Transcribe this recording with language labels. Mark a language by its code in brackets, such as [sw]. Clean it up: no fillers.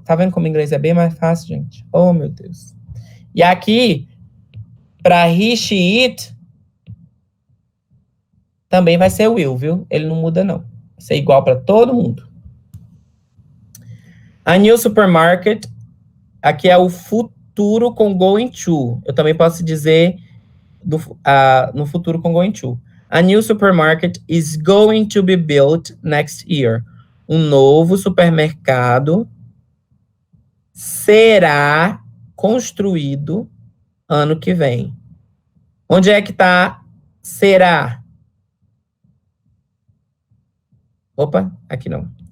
[pt] Tá vendo como o inglês é bem mais fácil, gente? Oh, meu Deus. E aqui, para he, she, it, também vai ser will, viu? Ele não muda, não. Vai ser igual para todo mundo. A new supermarket, aqui é o futuro com going to. Eu também posso dizer no futuro com going to. [en] A new supermarket is going to be built next year. [pt] Um novo supermercado será construído ano que vem. Onde é que tá será? Opa, aqui não.